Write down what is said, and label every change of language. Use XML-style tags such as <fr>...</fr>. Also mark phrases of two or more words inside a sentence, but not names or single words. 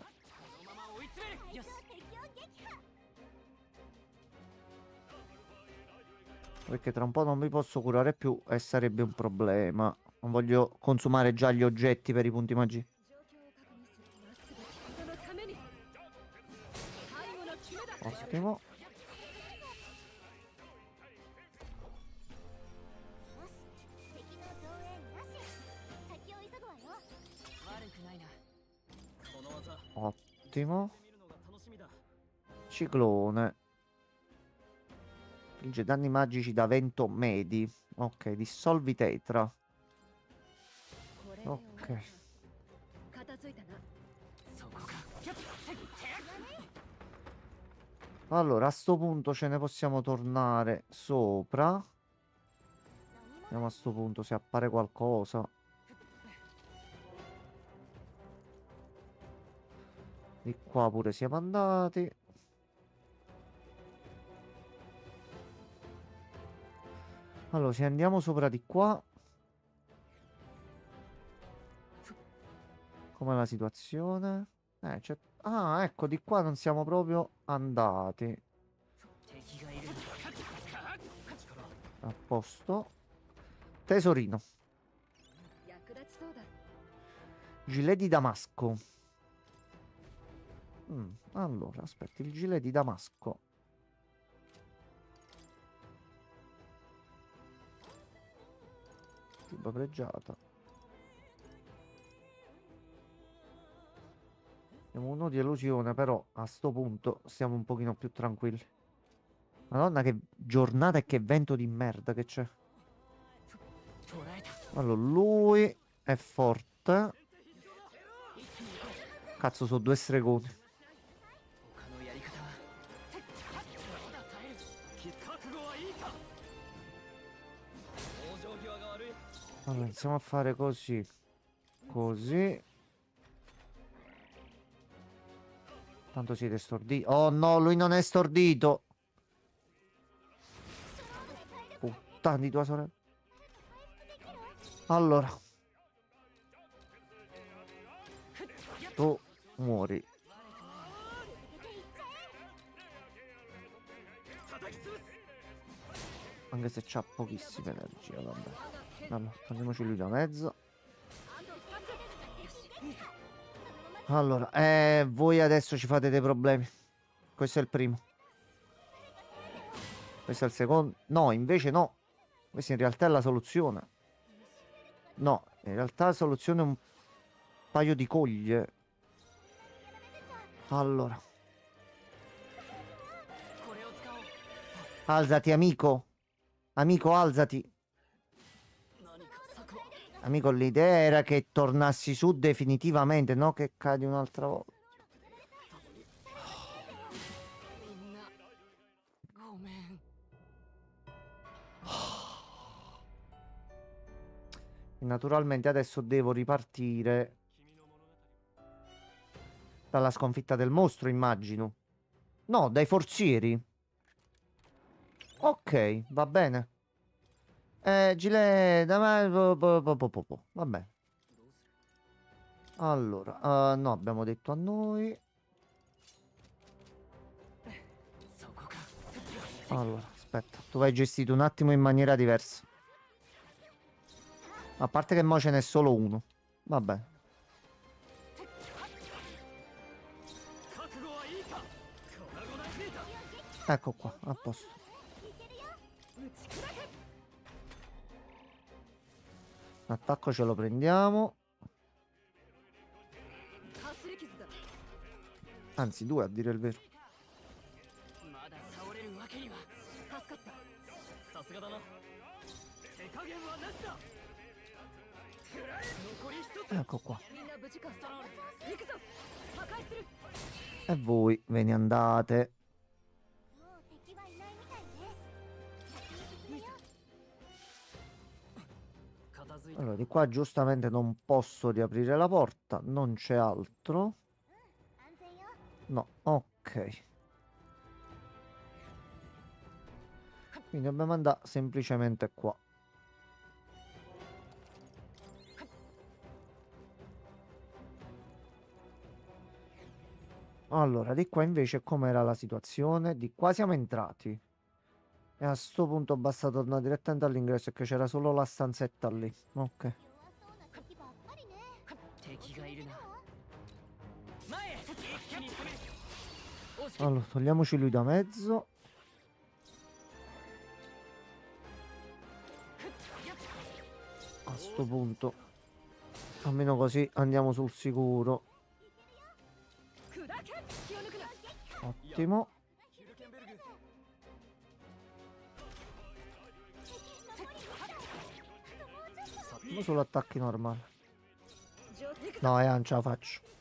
<ja>このまま追い詰めるよし敵を撃破。</ja> <it>Perché tra un po' non mi posso curare più e sarebbe un problema. Non voglio consumare già gli oggetti per i punti magia.</it> <ja>状況を確認する。まっすぐ人のために。最後の決めだ。</ja> <it>Ottimo.</it> <ja>よし。敵の増援なし。先を急ぐわよ。悪くないなこの技</ja> <it>Ottimo.</it> <ja>見るのが楽しみだ</ja> <it>Ciclone. Infligge danni magici da vento medi. Ok, dissolvi tetra.</it> <ja>これで終わり</ja> <it>Ok.</it> <ja>片付いたな。そこか</ja> <it>Allora, a sto punto ce ne possiamo tornare sopra.</it> <ja>何</ja> <it>Vediamo a sto punto se appare qualcosa. Di qua pure siamo andati. Allora, se andiamo sopra di qua, com'è la situazione? Ah, ecco, di qua non siamo proprio andati.</it> <ja>敵がいる。</ja> <it>A posto. Tesorino.</it> <ja>役立ちそうだ。</ja> <it>Gilet di Damasco. Allora, aspetta, il gilet di Damasco. Giubba pregiata. Abbiamo uno di elusione, però a sto punto stiamo un pochino più tranquilli. Madonna, che giornata e che vento di merda che c'è.</it> <ja>捕らえた。</ja> <it>Allora, lui è forte. Cazzo, sono due stregoni.</it> <ja>他のやり方は。まだ耐える。覚悟はいいか。往生際が悪い。</ja> <it>Allora, iniziamo a fare così. Così. Tanto siete storditi. Oh no, lui non è stordito. Puttana di tua sorella. Allora. Tu muori.</it> <ja>叩き潰す。</ja> <it>Anche se c'ha pochissima energia, vabbè. Allora, prendiamoci lui da mezzo. Allora, voi adesso ci fate dei problemi. Questo è il primo. Questo è il secondo. No, invece no. Questa in realtà è la soluzione. No, in realtà la soluzione è un paio di coglie. Allora.</it> <ja>これを使おう。</ja> <it>Alzati, amico. Amico, alzati.</it> <ja>何か策を。</ja> <it>Amico, l'idea era che tornassi su definitivamente, no? Che cadi un'altra volta.</it> <ja>みんな。ごめん。</ja> <it>E naturalmente adesso devo ripartire dalla sconfitta del mostro, immagino. No, dai forzieri. Ok, va bene. Gilet da me. Va bene. Allora, no, abbiamo detto a noi.</it> <ja>そこか。</ja> <it>Allora, aspetta, tu vai gestito un attimo in maniera diversa. A parte che mo ce n'è solo uno. Va bene.</it> <ja>覚悟はいいか。粉々ピーター。</ja> <it>Ecco qua, a posto. L'attacco ce lo prendiamo.</it> <ja>かすり傷だ。</ja> <it>Anzi, due a dire il vero.</it> <ja>まだ倒れるわけには。助かった。さすがだな。手加減はなしだ。食らえ。残り一つ。</ja> <it>Ecco qua.</it> <ja>みんな無事か。行くぞ。破壊する。</ja> <it>E voi ve ne andate.</it> <ja>もう敵はいないみたいね。片付いた。</ja> <it>Allora, di qua giustamente non posso riaprire la porta. Non c'è altro.</it> <ja>安全よ。</ja> <it>No, ok. Quindi dobbiamo andare semplicemente qua. Allora, di qua invece com'era la situazione? Di qua siamo entrati. E a sto punto basta tornare direttamente all'ingresso, che c'era solo la stanzetta lì. Ok.</it> <ja>弱そうな敵ばっかりね。敵がいるな。前へ。一気に攻める。押し切</ja> <it>Allora, togliamoci lui da mezzo. A sto punto. Almeno così andiamo sul sicuro.</it> <ja>砕け。気を抜くな。</ja> <it>Ottimo. ヒルケンベルグ。 Andiamo solo attacchi normali.</it> <ja>上行くぞ。</ja> <it>No, non ce la faccio.</it>